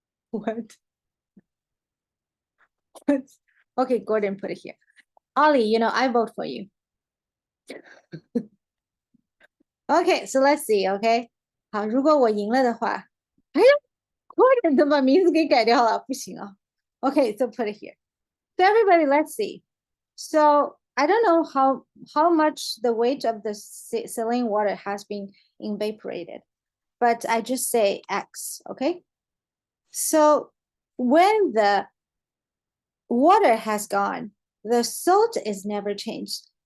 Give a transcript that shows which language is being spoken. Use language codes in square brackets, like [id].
[en] What? Okay, Gordon, put it here. Ollie, you know, I vote for you. Okay, so let's see, okay? [zh] 好，如果我赢了的话，哎呀，Gordon 都把名字给改掉了，不行啊。 [en] Okay, so put it here. So everybody, let's see. So I don't know how much the weight of the saline water has been evaporated, but I just say X, okay? So when the water has gone, the salt is never changed.